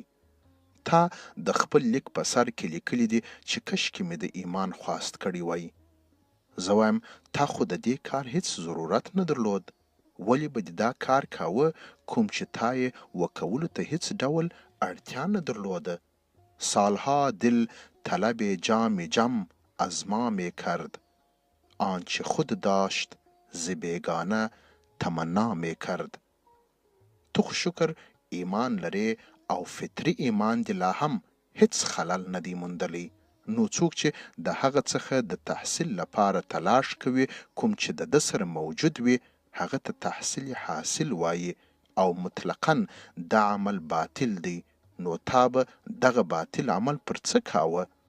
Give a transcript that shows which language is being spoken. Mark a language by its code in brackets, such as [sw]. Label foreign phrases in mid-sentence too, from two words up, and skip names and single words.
[ps] تا د خپل لیک په سر کې لیکلی دي چې کشکې مې د ایمان خواست کړی وای. زه وایم تا خو د دې کار هیڅ ضرورت نه درلود، ولې به دې دا کار کاوه کوم چې تا یې وکولو ته هیڅ ډول اړتیا نه درلوده. [fa] سالها دل طلب جام جم از ما می کرد، آنچه خود داشت ز بیگانه تمنا می کرد. [ps] تو خو شکر ایمان لري او فطري ایمان دی لا هم هیڅ خلل نه دی موندلی، نو څوک چې د هغه څخه د تحصیل لپاره تلاش کوي کوم چې د ده سره موجود وي، هغه ته تحصیل حاصل وایي او مطلقاً دا عمل باطل دی، نو تا به دغه باطل عمل پر څه کاوه؟